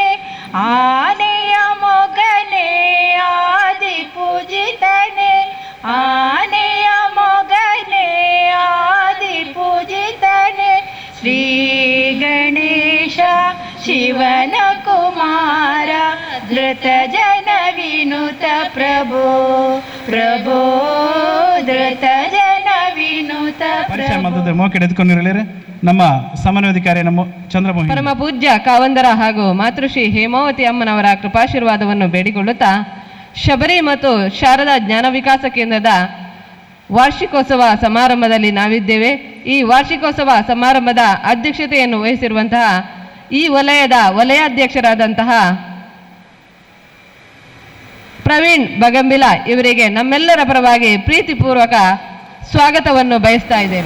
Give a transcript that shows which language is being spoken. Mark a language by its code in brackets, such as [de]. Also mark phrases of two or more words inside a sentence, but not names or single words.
[kn] ಆನೆಯ ಮೊಗನೆ ಆದಿ ಪೂಜಿತನೆ ಆನೆಯ ಮೊಗನೆ ಆದಿ ಪೂಜಿತನೆ ಶ್ರೀ ಗಣೇಶ ಶಿವನ ಕುಮಾರ ಧೃತ ಜನ ವಿನುತ ಪ್ರಭೋ ಪ್ರಭೋ ಧೃತ ಜನ ವಿನುತ ಪ್ರಭೋ ಮೋಕೆ ಎದ್ಕೊಂಡಿರಲಿರಿ ನಮ್ಮ ಸಮನ್ವಯಾಧಿಕಾರಿ ನಮ್ಮ ಚಂದ್ರಮೋಹನ್ ಪರಮ ಪೂಜ್ಯ ಕಾವಂದರ ಹಾಗೂ ಮಾತೃಶ್ರೀ ಹೇಮಾವತಿ ಅಮ್ಮನವರ ಕೃಪಾಶೀರ್ವಾದವನ್ನು ಬೇಡಿಕೊಳ್ಳುತ್ತಾ ಶಬರಿ ಮತ್ತು ಶಾರದಾ ಜ್ಞಾನ ವಿಕಾಸ ಕೇಂದ್ರದ ವಾರ್ಷಿಕೋತ್ಸವ ಸಮಾರಂಭದಲ್ಲಿ ನಾವಿದ್ದೇವೆ. ಈ ವಾರ್ಷಿಕೋತ್ಸವ ಸಮಾರಂಭದ ಅಧ್ಯಕ್ಷತೆಯನ್ನು ವಹಿಸಿರುವಂತಹ ಈ ವಲಯದ ವಲಯಾಧ್ಯಕ್ಷರಾದಂತಹ ಪ್ರವೀಣ್ ಬಗಂಬಿಲ ಇವರಿಗೆ ನಮ್ಮೆಲ್ಲರ ಪರವಾಗಿ ಪ್ರೀತಿಪೂರ್ವಕ ಸ್ವಾಗತವನ್ನು ಬಯಸ್ತಾ ಇದ್ದೇನೆ.